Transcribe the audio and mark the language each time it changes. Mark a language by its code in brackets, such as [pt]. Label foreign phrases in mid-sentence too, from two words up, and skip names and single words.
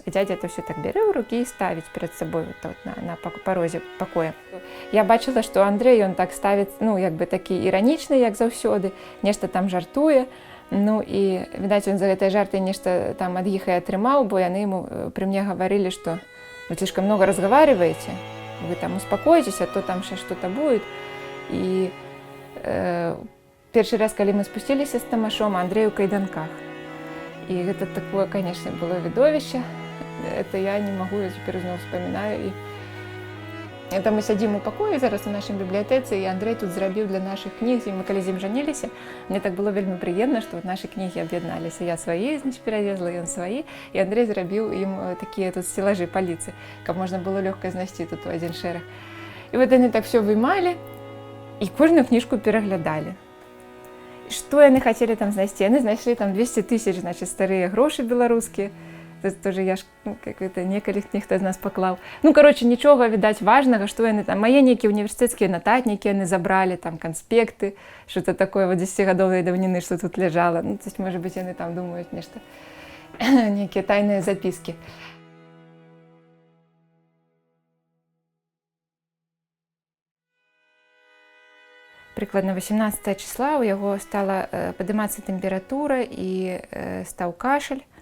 [be] А дзядзя [ru] это все [be] так бярэ ў рукі і ставіць перад сабой вот на парозе пакоя. Я бачыла, што Андрэй, ён так ставіць, як бы такі іранічны, як заўсёды, нешта там жартуе. І, відаць, ён за гэтай жарты нешта там ад іх і атрымаў, бо яны яму пры мне гаварылі, што [ru] вы слишком много разговариваете, вы там успокойтесь, а то там сейчас что-то будет. [be] И першы раз, калі мы спусціліся з Тамашом, Андрэй у кайданках. [ru] И это такое, конечно, было видовище. Это я не могу, я теперь снова вспоминаю. [be] Это мы сядзім у пакоі зараз у нашай бібліятэцы, і Андрэй тут зрабіў для нашых кніг, і мы калі з ім жаніліся, мне так было вельмі прыемна, што нашы кнігі аб'ядналіся. Я свае, значит, перавезла, ён свае, і Андрэй зрабіў ім такія тут сцелажы, паліцы, каб можна было лёгка знайсці тут у адзін шэраг. І вот яны так все вымалі, і кожную кніжку пераглядалі. Што яны хацелі там знайсці? Яны знайшлі там 200 000, значит, старыя грошы беларускія. Тут [ru] тоже я ж как-то [be] некалі ніхто з нас паклаў. Ну, короче, нічога, відаць, важнага, што яны там, мае нейкія універсітэцкія нататнікі яны забралі, там, канспекты, [ru] что-то такое, [be] вот 10-гадовай даўніны, што тут ляжала. Ну, [ru] то есть, может быть, [be] яны там думаюць нешта, нейкія тайныя запіскі. Прыкладна 18 числа у яго стала падымацца тэмпература і стаў кашаль.